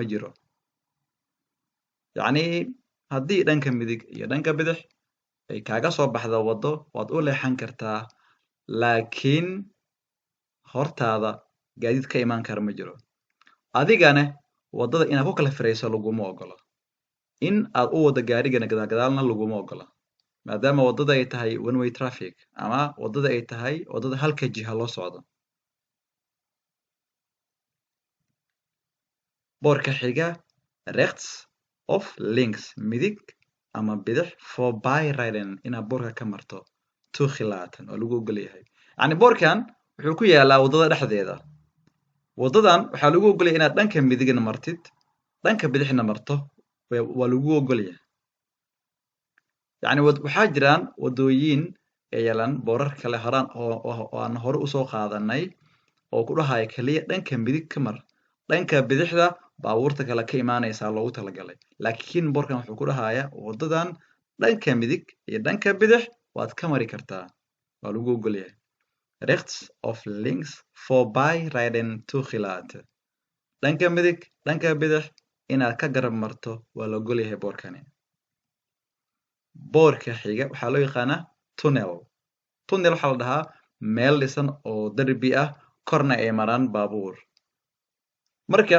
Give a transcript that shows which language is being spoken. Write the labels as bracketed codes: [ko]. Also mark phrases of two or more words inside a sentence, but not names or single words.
[so] jiro yacni haddii dhanka midig iyo dhanka bidix ay kaaga soo baxda waddo waad u leexan kartaa laakiin hortaada gaadiid ka imaan kara ma jiro adigana waddada inaad ku kala firayso laguma ogola in aad u waddo gaarigana gadaalna laguma ogola maadaama waddada ay tahay [en] one way traffic [so] ama waddada ay tahay waddada halka jiha loo socdo boorka xiga [nl] rechts of links [so] midig ama bidix voorbijrijden inaad boorka ka marto toegelaten oo lagu ogol yahay yacni boorkan wuxuu ku yaalaa waddada dhexdeeda waddadan waxaa lagu ogol yahay inaad dhanka midigna martid dhanka bidixna marto waa lagu ogol yahay yacni waxaa jiraan waddooyin yeelan boorar kale horaan oo aan hore usoo qaadanay oo ku dhahaya keliya dhanka midig ka mar dhanka bidixda baabuurta kale ka imaanaysaa loogu talagalay laakiin boorkan wuxuu ku dhahayaa waddadan dhanka midig iyo dhanka bidix waad ka mari kartaa waa lagu ogol yahay [nl] rechts of links voorbijrijden toegelaten [so] dhanka midig dhanka bidix inaad ka garab marto waa la ogol yahay boorkani boorka xiga waxaa loo yaqaanaa tunnel tunnel waxaa la dhahaa meel dhisan oo derbi ah korna ay maraan baabuur marka